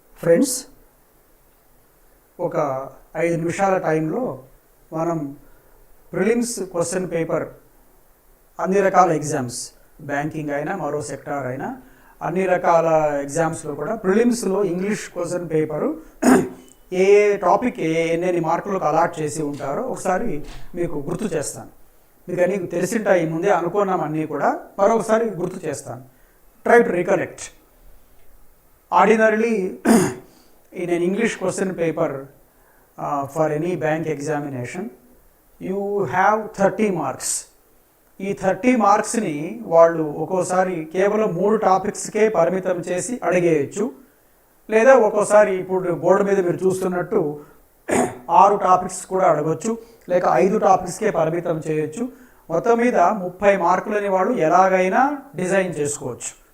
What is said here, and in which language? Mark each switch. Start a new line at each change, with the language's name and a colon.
Telugu: Friends, ఒక 5 నిమిషాల టైంలో మనం ప్రిలిమ్స్ క్వశ్చన్ పేపర్ అన్ని రకాల ఎగ్జామ్స్, బ్యాంకింగ్ అయినా మరో సెక్టార్ అయినా అన్ని రకాల ఎగ్జామ్స్లో కూడా ప్రిలిమ్స్లో ఇంగ్లీష్ క్వశ్చన్ పేపరు ఏ టాపిక్ ఎన్ని మార్కులకు అలాట్ చేసి ఉంటారో ఒకసారి మీకు గుర్తు చేస్తాను. మీకు అన్నీ తెలిసింటాయి, ముందే అనుకున్నాం అన్నీ కూడా, మరొకసారి గుర్తు చేస్తాను.
English: Try to recollect. Ordinarily, in an English question paper for any bank examination, you have 30 marks.
Telugu: ఈ 30 మార్క్స్ని వాళ్ళు ఒక్కోసారి కేవలం 3 టాపిక్స్కే పరిమితం చేసి అడిగేయచ్చు, లేదా ఒక్కోసారి ఇప్పుడు బోర్డు మీద మీరు చూస్తున్నట్టు 6 టాపిక్స్ కూడా అడగొచ్చు, లేక 5 టాపిక్స్కే పరిమితం చేయొచ్చు. మొత్తం మీద 30 మార్కులని వాళ్ళు ఎలాగైనా డిజైన్ చేసుకోవచ్చు.